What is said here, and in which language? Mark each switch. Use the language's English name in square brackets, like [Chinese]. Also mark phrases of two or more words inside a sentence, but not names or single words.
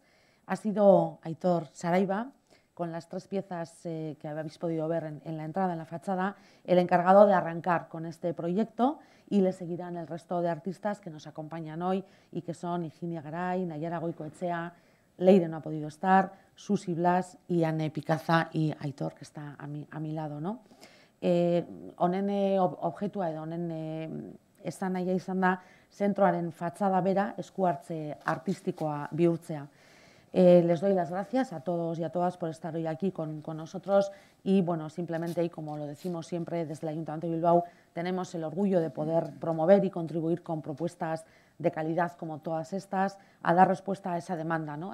[Spanish] Ha sido Aitor Saraiva, con las 3 piezas que habéis podido ver en la entrada, en la fachada, el encargado de arrancar con este proyecto, y le seguirán el resto de artistas que nos acompañan hoy y que son Higinia Garay, Nayara Goicoechea, Leire no ha podido estar, Susi Blas y Anne Picaza y Aitor, que está a mi lado, ¿no? [Basque] Honen objektua edo honen esan nahia izan da zentroaren fatxada bera esku hartze artistikoa bihurtzea. [Spanish] Les doy las gracias a todos y a todas por estar hoy aquí con nosotros y, bueno, simplemente, y como lo decimos siempre desde el Ayuntamiento de Bilbao, tenemos el orgullo de poder promover y contribuir con propuestas de calidad como todas estas, a dar respuesta a esa demanda, ¿no?